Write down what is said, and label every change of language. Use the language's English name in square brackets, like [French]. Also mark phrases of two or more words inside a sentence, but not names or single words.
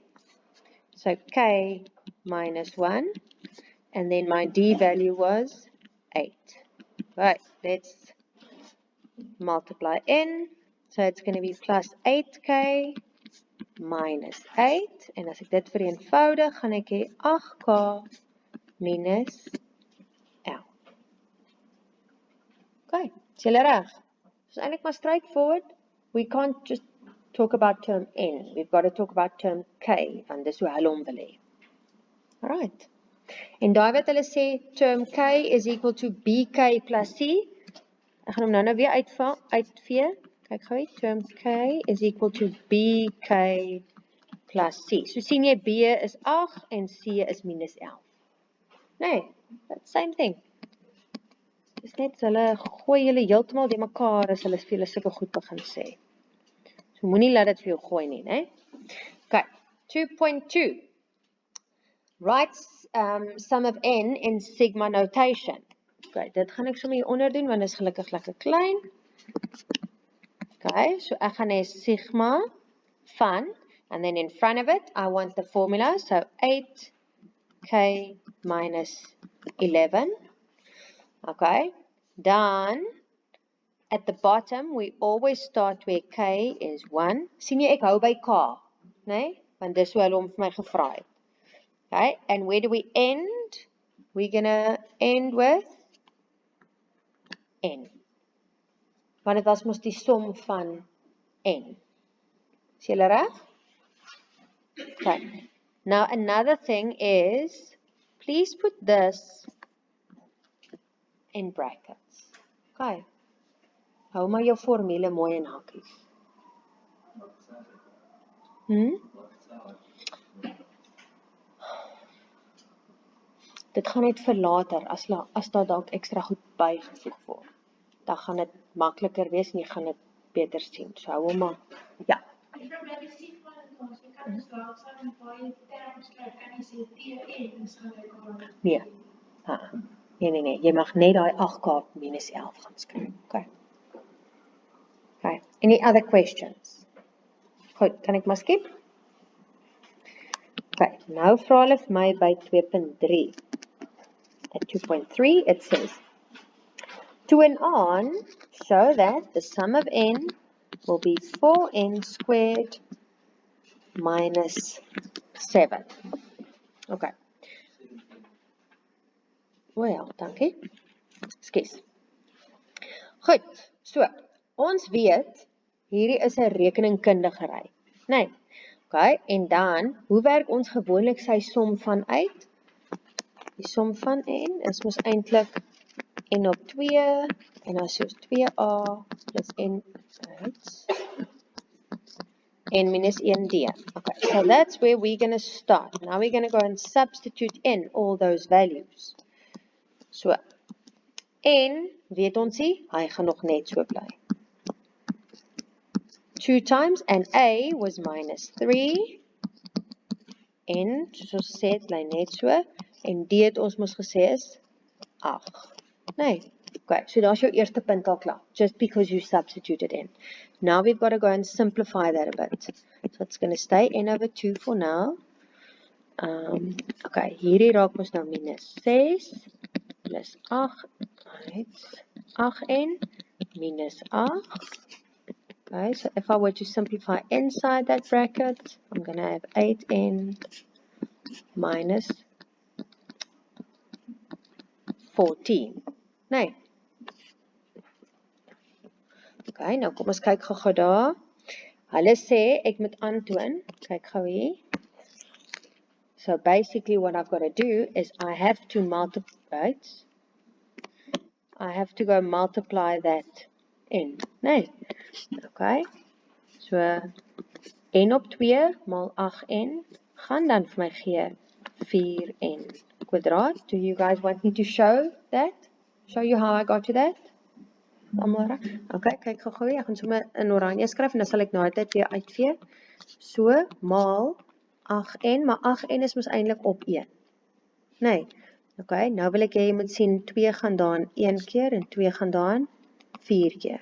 [English] So k minus 1, and then my d value was 8. Right, let's multiply n, so it's going to be plus 8k minus 8, [Afrikaans] en as ek dit vereenvoudig, gaan ek hê 8k minus 11. Okay, is julle reg? So eintlik maar straightforward. [English] We can't just talk about term n. We've got to talk about term k, [Afrikaans] want dis hoe hulle hom wil hê. [English] Alright. [Afrikaans] En daai wat hulle sê [English] term k is equal to bk plus c. [Afrikaans] Ek gaan hom nou weer uitvee. Kyk gou, [English] term k is equal to bk plus c. [Afrikaans] So sien jy b is 8 en c is minus 11. Nee, [English] that's same thing. [Afrikaans] Dis net hulle gooi julle heeltemal die mekaar as hulle vir julle sulke goed begin sê. So moenie laat dit vir jou gooi nie, né? [English] Okay, 2.2. Write sum of n in sigma notation. [Afrikaans] Okay, dit gaan ek sommer hier onder doen, want dit is gelukkig lekker klein. Okay, so ek gaan hê sigma van, [English] and then in front of it, I want the formula, so 8k minus 11. Okay, dan, at the bottom, we always start where k is 1. [Afrikaans] Sien jy, ek hou by k, nee? Want dis hoe hulle hom vir my gevra het. [English] Okay, and where do we end? We're gonna end with n. [Afrikaans] Want dit was mos die som van n. Is julle reg? Okay. [English] Now another thing is, please put this in brackets. Okay. [Afrikaans] Hou maar jou formule mooi in hakkies. Dit gaan net vir later, as daar dalk ekstra goed bygevoeg word. Dan gaan dit makliker wees en jy gaan dit beter sien. So hou hom maar. Ja. Die probleem is nie van ons, jy kan dus wel staan waar jy term skryf, kan jy sê TN is gelyk aan. Nee. Nee. Jy mag net daai 8k minus 11 gaan skryf. [English] Okay. Any other questions? [Afrikaans] Goed, kan ek maar skip? Okay, nou vra hulle vir my by 2.3. [English] At 2.3 it says, to and on, show that the sum of n will be 4n squared minus 7. Okay. Well, [Afrikaans] dankie. Skus. Goed, so, ons weet, hierdie is 'n rekeningkundigery, nee. Okay, en dan, hoe werk ons gewoonlik sy som van uit? Die som van n is mos eintlik n op 2, en dan soos 2a plus n uit, n minus 1d. [English] Okay, so that's where we're going to start. Now we're going to go and substitute in all those values. So, [Afrikaans] n, weet ons nie, hy gaan nog net so bly. [English] 2 times, and a was minus 3, [Afrikaans] n, soos ons gesê het, bly net so, en d het ons mos gesê is 8. Nee, okay, so daar's jou eerste punt al klaar, [English] just because you substituted in. Now we've got to go and simplify that a bit. So it's going to stay n over 2 for now. [Afrikaans] Okay, hierdie raak ons nou minus 6, plus 8, right, 8n, minus 8. [English] Okay, so if I were to simplify inside that bracket, I'm going to have 8n minus 14. [Afrikaans] Nee. Okay, nou kom ons kyk gou daar. Hulle sê ek moet aantoon, kyk gou hier. [English] So basically what I've got to do is I have to multiply, I have to go multiply that in. [Afrikaans] Nee. Okay. So n op 2 maal 8n gaan dan vir my gee 4n kwadraat. [English] Do you guys want me to show that? Show you how I got to that? [Afrikaans] Okay, kyk gou gou. Ek gaan sommer in oranje skryf en dan sal ek na die tyd weer uitvee. So maal 8n, maar 8n is mos eintlik op 1. Nee. Okay, nou wil ek hê jy moet sien 2 gaan daan 1 keer en 2 gaan daan 4 keer.